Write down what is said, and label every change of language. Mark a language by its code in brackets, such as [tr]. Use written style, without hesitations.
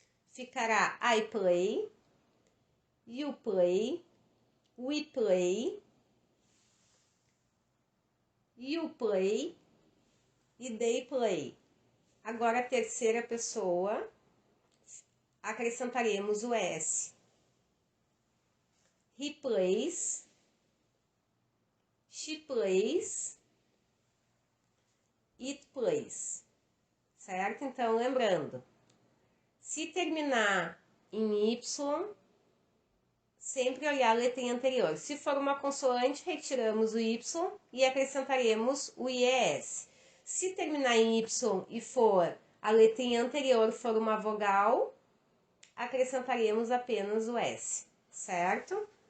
[pt] Ficará [en] I play, you play, we play, you play e they play. [pt] Agora, a terceira pessoa, acrescentaremos o S. [en] He plays, she plays, it plays. [pt] Certo? Então, lembrando, se terminar em Y, sempre olhar a letrinha anterior. Se for uma consoante, retiramos o Y e acrescentaremos o IES. Se terminar em Y e for a letrinha anterior for uma vogal, acrescentaremos apenas o S, certo?